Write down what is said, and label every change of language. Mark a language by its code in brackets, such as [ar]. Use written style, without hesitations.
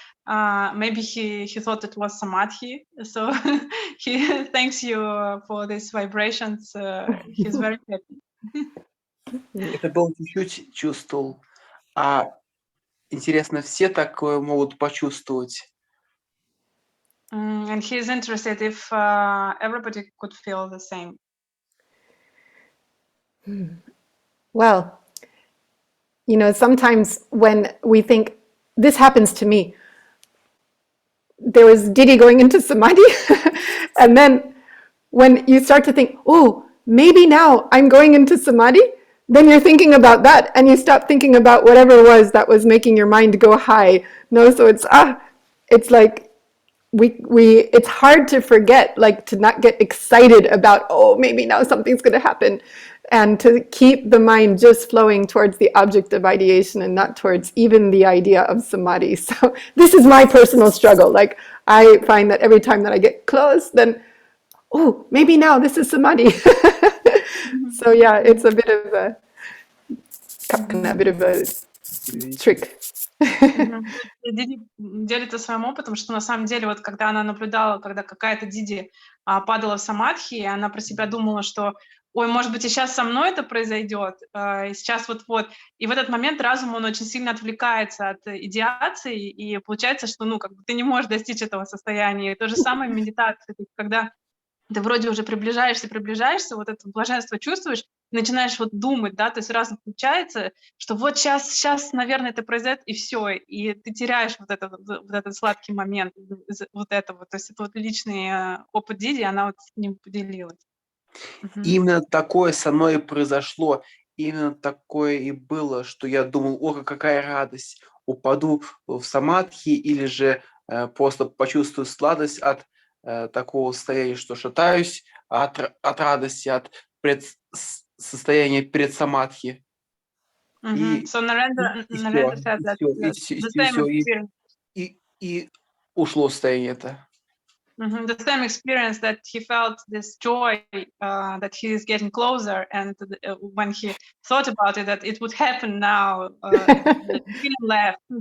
[en] Maybe he thought it was Samadhi. So he thanks you for these vibrations. He's very happy. [ru] Это был чуть-чуть чувствовал. А интересно, все такое могут почувствовать? [en] And he's interested if everybody could feel the same. Well, sometimes when we think, this happens to me. There was Didi going into Samadhi, and then when you start to think, oh, maybe now I'm going into Samadhi, then you're thinking about that, and you stop thinking about whatever it was that was making your mind go high. No, so it's like it's hard to forget, like to not get excited about, oh, maybe now something's going to happen, and to keep the mind just flowing towards the object of ideation and not towards even the idea of samadhi. So this is my personal struggle. Like I find that every time that I get close, then, oh, maybe now this is samadhi. So yeah, it's a bit of a trick. [ru] Диди делится своим опытом, что на самом деле вот когда она наблюдала, когда какая-то Диди падала в самадхи, и она про себя думала, что ой, может быть, и сейчас со мной это произойдет, и сейчас вот-вот. И в этот момент разум, он очень сильно отвлекается от идеации, и получается, что, ты не можешь достичь этого состояния. И то же самое в медитации, когда ты вроде уже приближаешься, вот это блаженство чувствуешь, начинаешь вот думать, да, то есть разум включается, что вот сейчас, наверное, это произойдет, и все, и ты теряешь вот этот сладкий момент, вот этого. То есть это вот личный опыт Диди, она вот с ним поделилась. Именно такое со мной и произошло, именно такое и было, что я думал, о, какая радость, упаду в самадхи или же просто почувствую сладость от такого состояния, что шатаюсь от радости, от состояния перед самадхи. [en] So Narendra said that the same experience. [ru] И ушло состояние это. [en] The same experience that he felt this joy that he is getting closer, and when he thought about it, that it would happen now, feeling left.